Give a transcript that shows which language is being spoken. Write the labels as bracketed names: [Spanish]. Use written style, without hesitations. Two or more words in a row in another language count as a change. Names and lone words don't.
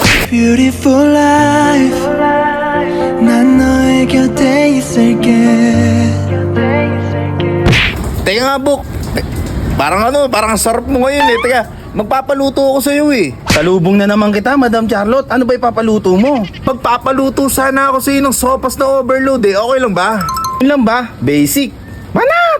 [English] Beautiful life [Korean] 난 너의 곁에 있을게. [Filipino] Teka nga, Bok. Parang sarap mo ngayon eh. Teka, magpapaluto ako sa'yo eh. Salubong na naman kita, Madam Charlotte. Ano ba ipapaluto mo? Magpapaluto sana ako sa'yo ng sopas na overload eh. Okay lang ba? Yun lang ba? Basic. Manap!